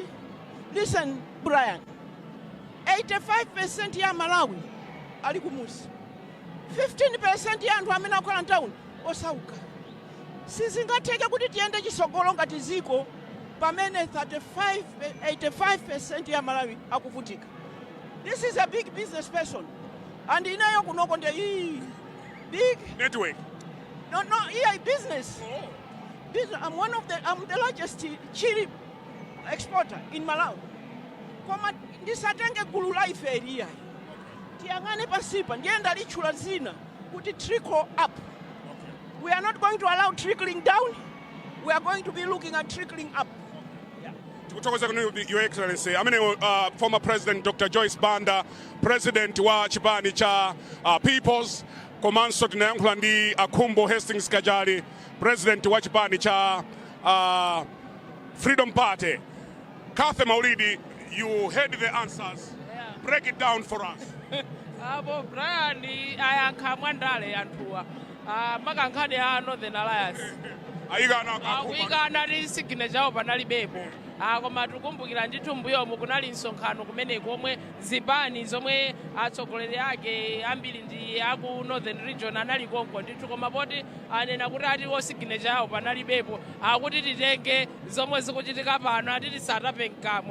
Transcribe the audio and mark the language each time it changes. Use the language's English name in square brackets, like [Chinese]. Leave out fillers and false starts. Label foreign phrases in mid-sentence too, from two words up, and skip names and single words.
[Nyanja] Listen, Brian. 85% ya Malawi ali kumuzi. 15% ya anthu amene akhala town osauka. Sizingatheke kuti tiyende chisogolo ngati ziko pamene 85% ya Malawi akuvutika. [English] This is a big business person. [Nyanja] And inayo kunoko nde big [English] Network. No, yeah, business. Oh. Business. I'm the largest chili exporter in Malawi. [Nyanja] Koma ndisatenge gulu la ife area. Tiyangane pasipa ndienda lichula zina kuti [English] trickle up. We are not going to allow trickling down. We are going to be looking at trickling up. Your Excellency, former President Dr. [Nyanja] Joyce Banda, President wa chipani cha People's komanso tinayankhula ndi Khumbo Kachali, President wa chipani cha Freedom Party. [English] Kathe Maulidi, you heard the answers. Yeah. Break it down for us. [Nyanja] Abo Brian ayankha mwandale anthuwa. Makankhani a Northern Alliance. Ayikana ndi signature panali bepo. Koma tikumbukira ndithu mbuyomu kunali msonkhano kumeneko omwe zipani zomwe atsogoleri ake ambiri ndi aku Northern Region anali konko ndithu koma poti anena kuti ati signature yawo panali bepo akuti titenge zomwe zikuchitika pano ati tisatape mkamwa.